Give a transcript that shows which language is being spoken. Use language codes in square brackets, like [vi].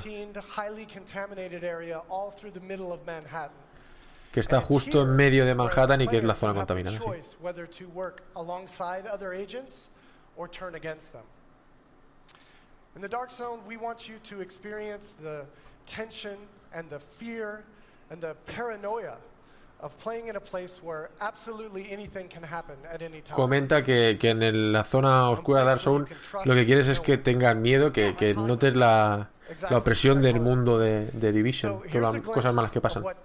[en] Highly contaminated area all through the middle of Manhattan. [es] Que está justo en medio de Manhattan y que es la zona contaminada. [en] Sí. Or turn against them. In the Dark Zone, we want you to experience the tension and the fear and the paranoia of playing in a place where absolutely anything can happen at any time. [es] Comenta que en la zona oscura de Dark Zone lo que quieres es que tengan miedo, que notes la opresión del mundo de Division, todas las cosas malas que pasan.